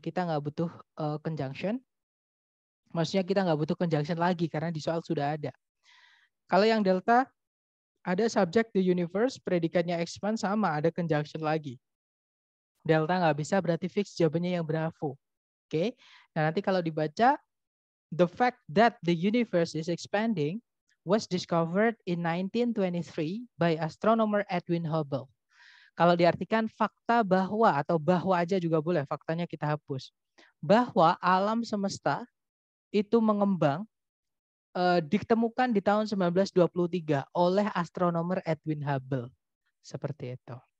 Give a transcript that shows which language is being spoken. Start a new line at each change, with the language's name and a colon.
Indonesian: Kita nggak butuh conjunction. Maksudnya kita nggak butuh conjunction lagi karena di soal sudah ada. Kalau yang delta ada subject the universe, predikatnya expand sama, ada conjunction lagi. Delta nggak bisa berarti fix jawabannya yang Bravo. Oke. Nah nanti kalau dibaca,
English: the fact that the universe is expanding was discovered in 1923 by astronomer Edwin Hubble.
Indonesian: Kalau diartikan fakta bahwa atau bahwa aja juga boleh, faktanya kita hapus. Bahwa alam semesta itu mengembang ditemukan di tahun 1923 oleh astronomer Edwin Hubble. Seperti itu.